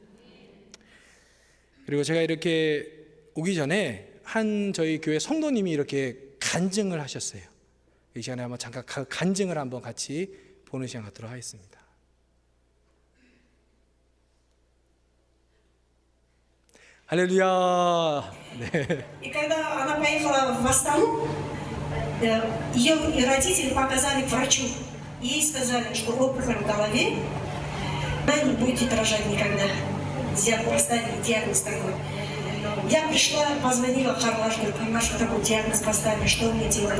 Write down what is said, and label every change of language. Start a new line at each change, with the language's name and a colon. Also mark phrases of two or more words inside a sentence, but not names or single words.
Korean: 그리고 제가 이렇게 오기 전에 한 저희 교회 성도님이 이렇게 간증을 하셨어요. 이 시간에 한번 잠깐 간증을 한번 같이 보는 시간 갖도록 하겠습니다. 할렐루야. 네.
Russian: И когда она поехала в Астану, ее родители показали к врачу. Ей сказали, что опухоль в голове, она не будет рожать никогда. Поставили диагноз такой. Я пришла, позвонила Харлаш, говорю, Харлаш, такой диагноз поставили, что мне делать?